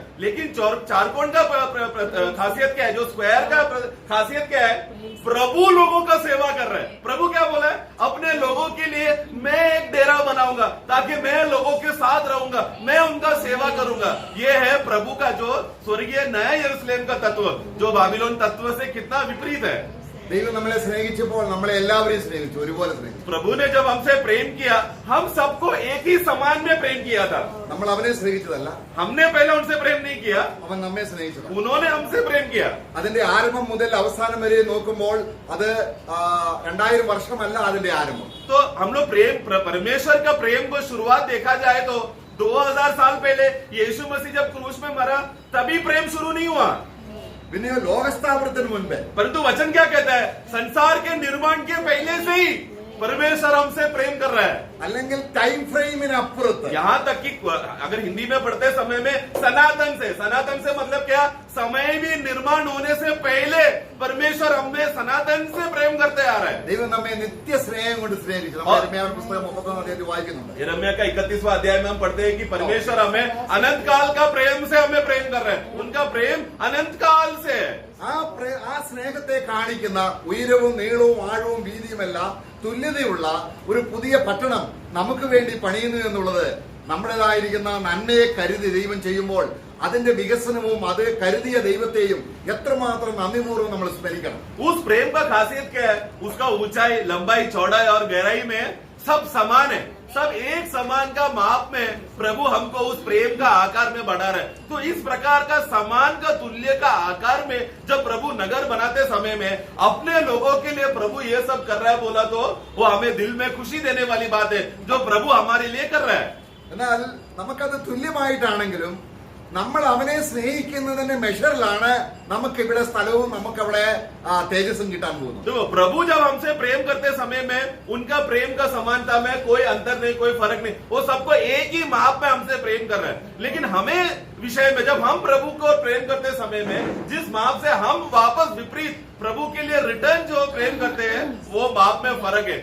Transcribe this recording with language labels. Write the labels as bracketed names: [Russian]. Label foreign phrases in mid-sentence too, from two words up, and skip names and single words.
[Hindi] लेकिन चारकोन का खासियत क्या है, जो स्क्वायर का खासियत क्या है, प्रभु लोगों का सेवा कर रहे हैं। प्रभु क्या बोला है, अपने लोगों के लिए मैं एक डेरा बनाऊंगा ताकि मैं लोगों के साथ रहूंगा, मैं उनका सेवा करूंगा। ये है प्रभु का जो स्वर्गीय नया यरूशलेम का तत्व, जो बाबिलोन तत्व से कितना विपरीत है। [Malayalam] ദൈവം നമ്മളെ സ്നേഹിച്ചപ്പോൾ നമ്മളെ എല്ലാവരെയും സ്നേഹിച്ചു, ഒരുപോലെ സ്നേഹിച്ചു. [Hindi] प्रभु ने जब हमसे प्रेम किया, हम सबको एक ही समान में प्रेम किया था। [Malayalam] നമ്മൾ അവനെ സ്നേഹിച്ചതല്ല, [Hindi] हमने पहले उनसे प्रेम नहीं किया, [Malayalam] അവൻ നമ്മെ സ്നേഹിച്ചത്. [Hindi] उन्होंने हमसे प्रेम किया। [Malayalam] അതിന്റെ ആരംഭം മുതൽ അവസാനം വരെ നോക്കുമ്പോൾ അത് 2000 വർഷമല്ല അതിന്റെ ആരംഭം. [Hindi] तो हम लोग परमेश्वर का प्रेम को शुरुआत देखा जाए तो 2000 साल पहले यीशु मसीह जब क्रूस में मरा तभी प्रेम शुरू नहीं हुआ। [Malayalam] പിന്നെയോ ലോകസ്ഥാപനത്തിന് മുൻപേ. [Hindi] परंतु वचन क्या कहता है, संसार के निर्माण के पहले से ही परमेश्वर हमसे प्रेम कर रहा है। [Malayalam] അല്ലെങ്കിൽ [English] time frame [Malayalam] അപ്പുറത്ത്. [Hindi] यहाँ तक कि अगर हिंदी में पढ़ते समय में सनातन से मतलब क्या, समय भी निर्माण होने से पहले परमेश्वर हमें सनातन से प्रेम करते आ रहा है। [Malayalam] ദൈവം നമ്മെ നിത്യ സ്നേഹം കൊണ്ട് സ്നേഹിച്ചു. നമ്മൾ യിരെമ്യാവ് പുസ്തകം 31 അധ്യായത്തിൽ വായിക്കുന്നുണ്ട്. [Hindi] यिर्मयाह का 31वां अध्याय में हम पढ़ते हैं कि परमेश्वर हमें अनंत काल का प्रेम से हमें प्रेम कर रहे हैं। उनका प्रेम अनंत काल से है। [Malayalam] ആ സ്നേഹത്തെ കാണിക്കുന്ന ഉയരവും നീളവും ആഴവും വീതിയുമെല്ലാം തുല്യതയുള്ള ഒരു പുതിയ പട്ടണം നമുക്ക് വേണ്ടി പണിയുന്നു എന്നുള്ളത് നമ്മുടേതായിരിക്കുന്ന നന്മയെ കരുതി ദൈവം ചെയ്യുമ്പോൾ അതിന്റെ വികസനവും അത് കരുതിയ ദൈവത്തെയും എത്രമാത്രം നന്ദിപൂർവ്വം നമ്മൾ സ്മരിക്കണം. [Hindi] उस प्रेम का खासियत क्या है, उसका ऊंचाई, लंबाई, चौड़ाई और गहराई में सब समान है। सब एक समान का माप में प्रभु हमको उस प्रेम का आकार में बढ़ा रहे हैं। तो इस प्रकार का समान का तुल्य का आकार में जब प्रभु नगर बनाते समय में अपने लोगों के लिए प्रभु ये सब कर रहा है बोला तो वो हमें दिल में खुशी देने वाली बात है, जो प्रभु हमारे लिए कर रहा है। [Malayalam] എന്നാൽ നമുക്കത് തുല്യമായിട്ടാണെങ്കിലും നമ്മൾ അവനെ സ്നേഹിക്കുന്നതിന്റെ മെഷറിലാണ് നമുക്ക് ഇവിടെ സ്ഥലവും നമുക്കവിടെ തേജസ്സും കിട്ടാൻ പോകുന്നത്. [Hindi] तो प्रभु जब हमसे प्रेम करते समय में उनका प्रेम का समानता में कोई अंतर नहीं, कोई फर्क नहीं, वो सबको एक ही माप में हमसे प्रेम कर रहे हैं। लेकिन हमें विषय में जब हम प्रभु को प्रेम करते समय में जिस माप से हम वापस विपरीत प्रभु के लिए रिटर्न जो प्रेम करते हैं वो माप में फर्क है।